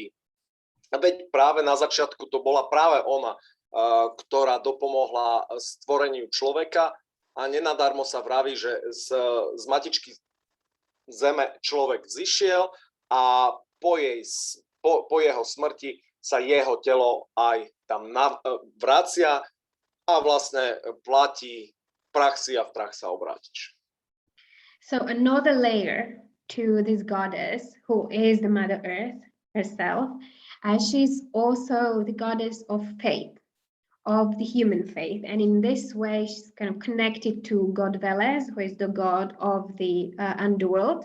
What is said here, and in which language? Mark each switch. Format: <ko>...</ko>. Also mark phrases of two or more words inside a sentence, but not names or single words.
<sk>A veď práve na začiatku to bola práve ona, ktorá dopomohla stvoreniu človeka, a nenadarmo sa vraví, že z matičky zeme človek zišiel a po jeho smrti sa jeho telo aj tam vracia a vlastne platí prach si a v prach sa obrátiš.</sk> <en>So another layer to this goddess, who is the Mother Earth herself, she's also the goddess of faith, of the human faith. And in this way, she's kind of connected to God Veles, who is the god of the underworld.</en>